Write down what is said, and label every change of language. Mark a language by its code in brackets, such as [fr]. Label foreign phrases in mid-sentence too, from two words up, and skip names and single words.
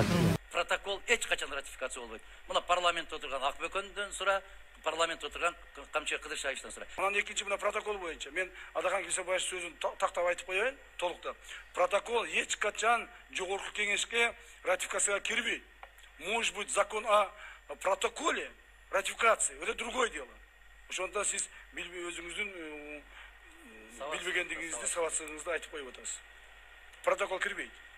[ky] Протокол эч качан ратификация болбойт. Мына парламентте отурган Акбөкөндөн сура, парламентте отурган Камчы Кыдыршаевичтен сура. Анан экинчи мына протокол боюнча мен Адахан Кесебаев сөзүн тактап айтып коеюн толуктап. Протокол эч качан жогорку кеңешке ратификацияга кирбейт. [ru] Может быть, закон о протоколе ратификации это другое дело. [ky] Ошондо сиз өзүңүздүн билбегендигиңизди, сабатсыздыгыңызды айтып коюп атасыз. Протокол кирбейт.